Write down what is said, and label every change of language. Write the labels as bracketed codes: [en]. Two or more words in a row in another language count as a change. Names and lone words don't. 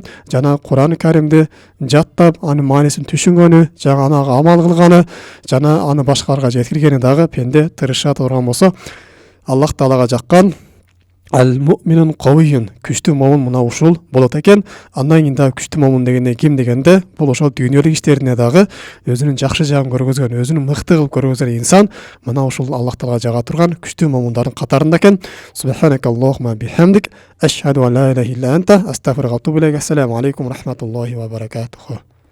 [ky] Жана Кур'ан-ы Каримди жаттап, анын маанисин түшүнгөнү, жана анага амал кылганы, жана аны башкаларга жеткиргени дагы пенде тырыша турган болсо, Аллах Таалага жаккан [ar] المؤمن قوي, [ky] күчтүү момун мына ушул болот экен. Андан кийин дагы күчтүү момун дегенде ким дегенде, бул ошол дүйнөлүк иштерине дагы өзүнүн жакшы жагын көргөзгөн, өзүнүн мыкты кылып көргөзгөн инсан мына ушул Аллах Таалага жага турган күчтүү момундардын катарында экен. [ar] سبحانك اللهم بحمدك أشهد أن لا إله إلا أنت أستغفرك وأتوب إليك. السلام عليكم ورحمة الله وبركاته.